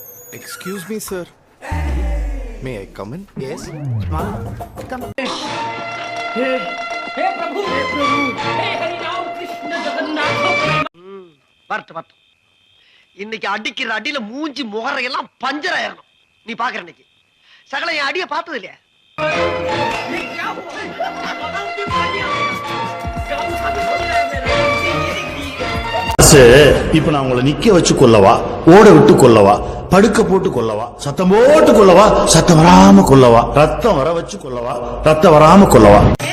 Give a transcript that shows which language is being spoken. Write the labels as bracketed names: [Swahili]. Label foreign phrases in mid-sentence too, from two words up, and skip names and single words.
[English] Excuse me, sir. May I come in? Yes. Come. [Hindi] हे प्रभु हे हरि राम कृष्ण जगन्नाथ [Tamil] வரட்டு வரட்டு. இன்னைக்கு அடிக்கிற அடியில மூஞ்சி முகரையெல்லாம் பஞ்சர் ஆயிரணும். நீ பாக்குற இன்னைக்கு சகல என் அடிய பார்த்தது இல்லையா? இப்ப நான் உங்களை நிக்க வச்சு கொல்லவா, ஓட விட்டு கொல்லவா, படுக்க போட்டு கொல்லவா, சத்தம் போட்டு கொல்லவா, சத்தம் வராம கொல்லவா, ரத்தம் வர வச்சு கொல்லவா, ரத்தம் வராம கொல்லவா?